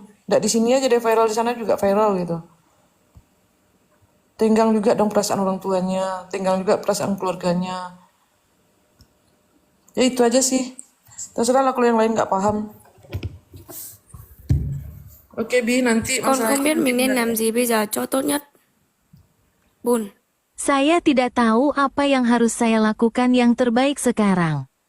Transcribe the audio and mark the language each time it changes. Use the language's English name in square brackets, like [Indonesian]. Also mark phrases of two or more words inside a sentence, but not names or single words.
[Indonesian] Nggak di sini aja dia viral, di sana juga viral gitu. Tenggang juga dong perasaan orang tuanya, tenggang juga perasaan keluarganya. Ya itu aja sih. Terserah lah kalau yang lain nggak paham. Oke Bi, nanti [Vietnamese] Con [Indonesian] masalah [Vietnamese] không [Indonesian] ini [Vietnamese] biết [Indonesian] nanti [Vietnamese] mình nên làm gì bây giờ cho tốt nhất. [Indonesian] Bun, Saya tidak tahu apa yang harus saya lakukan yang terbaik sekarang.